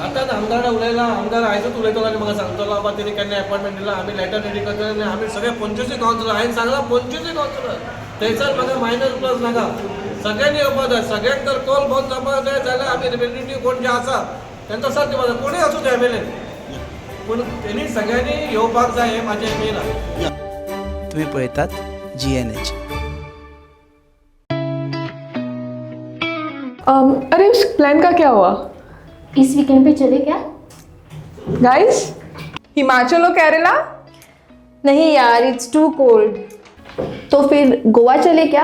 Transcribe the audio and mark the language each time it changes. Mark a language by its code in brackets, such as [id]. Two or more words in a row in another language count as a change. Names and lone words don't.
[kok] आतां आमदारा उलयला आमदार आयजूच उलयतलो आनी म्हाका सांगतलो बाबा तेणी केन्ना अपॉयंटमेंट दिला आमी लेटर रेडी करतले आनी आमी सगळे 25 कावन्सिलर हांवें सांगलां 25 कावन्सिलर थंयसर म्हाका [en] minus plus [kok] नाका. सगळ्यांनी येवपाक जाय. सगळ्यांक जर कोल बंद जावपाक जाय जाल्यार आमी रिप्रेझेंटेटीव कोण जे आसा तेंचो साथ दिवपाक जाय. कोणूय आसूं ते MLA पूण तेणी सगळ्यांनी येवपाक जाय हें म्हाजें मेन आसा. तुम्ही पळयतात GNH. [hi] अरे उस प्लान का क्या हुआ? इस वीकेंड पे चले क्या? गाइस हिमाचल और केरला? नहीं यार, [en] it's too cold. [hi] तो फिर गोवा चले क्या?